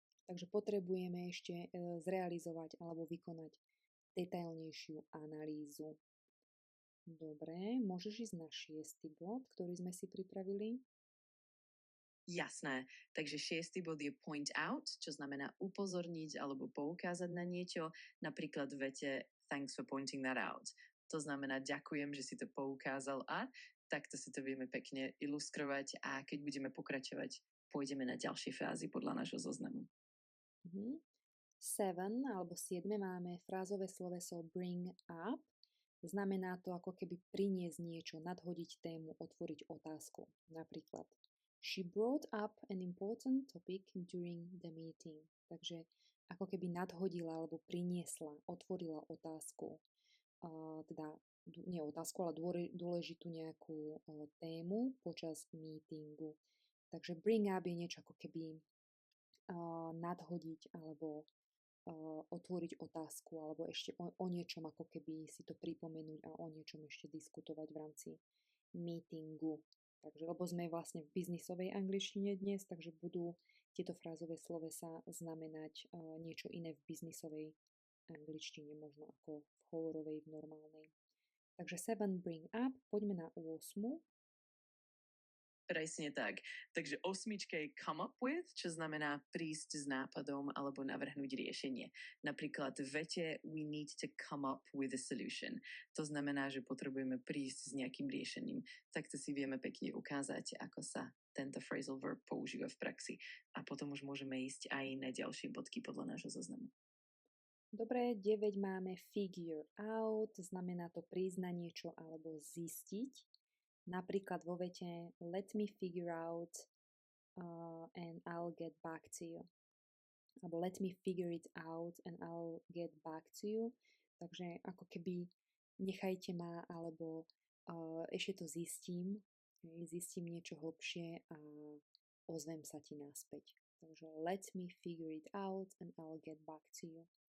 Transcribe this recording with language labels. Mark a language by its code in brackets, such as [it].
[sk] Takže potrebujeme ešte zrealizovať alebo vykonať detailnejšiu analýzu. Dobre, môžeš ísť na 6. bod, ktorý sme si pripravili? Jasné. Takže 6. bod je point out, čo znamená upozorniť alebo poukázať na niečo. Napríklad v vete [en] thanks for pointing that out. [sk] To znamená ďakujem, že si to poukázal a takto si to vieme pekne ilustrovať a keď budeme pokračovať, pôjdeme na ďalšie frázy podľa nášho zoznamu. 7 alebo 7 máme frázové sloveso bring up. Znamená to ako keby priniesť niečo, nadhodiť tému, otvoriť otázku. [en] Napríklad she brought up an important topic during the meeting. [sk] Takže ako keby nadhodila alebo priniesla, otvorila otázku. Teda nie otázku, ale dôležitú nejakú tému počas meetingu. Takže bring up je niečo ako keby nadhodiť alebo otvoriť otázku alebo ešte o niečom ako keby si to pripomenúť a o niečom ešte diskutovať v rámci meetingu. Takže, lebo sme vlastne v biznisovej angličtine dnes, takže budú tieto frázové slovesa znamenať niečo iné v biznisovej angličtine, možno ako v hovorovej, v normálnej. Takže 7 bring up, poďme na 8. Presne tak. Takže 8 je come up with, čo znamená prísť s nápadom alebo navrhnúť riešenie. Napríklad v vete [en] we need to come up with a solution. [sk] To znamená, že potrebujeme prísť s nejakým riešením. Takto si vieme pekne ukázať, ako sa tento phrasal verb používa v praxi. A potom už môžeme ísť aj na ďalšie bodky podľa nášho zoznamu. Dobre, 9 máme figure out, znamená to prísť na niečo alebo zistiť. Napríklad vo vete [en] let me figure out and I'll get back to you. Alebo let me figure it out and I'll get back to you. [sk] Takže ako keby nechajte ma, alebo ešte to zistím niečo hlbšie a ozvem sa ti naspäť. [en] Takže let me figure it out and I'll get back to you.